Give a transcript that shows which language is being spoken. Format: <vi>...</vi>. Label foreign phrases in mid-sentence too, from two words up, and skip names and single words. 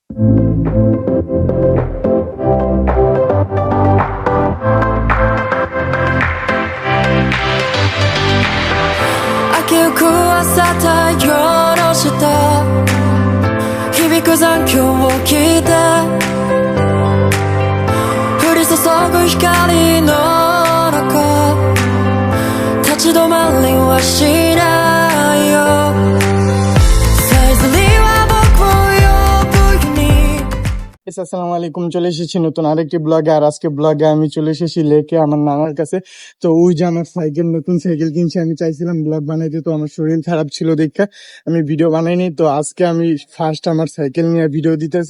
<ja>秋く朝太陽の下響く残響を聞いて降り注ぐ光の中立ち止まりはしないよさえずりは僕を呼ぶように</ja> <ar>السلام عليكم,</ar> <bn>চলে এসেছি নতুন আরেকটি ব্লগে। আর আজকে ব্লগে আমি চলে এসেছি লেকে আমার নানার কাছে। তো ওই যে আমার সাইকেল, নতুন সাইকেল কিনছি। আমি চাইছিলাম ব্লগ বানাইতে, তো আমার শরীর খারাপ ছিল দেখা আমি ভিডিও বানাইনি। তো আজকে আমি ফার্স্ট আমার সাইকেল নিয়ে ভিডিও দিতেছি।</bn>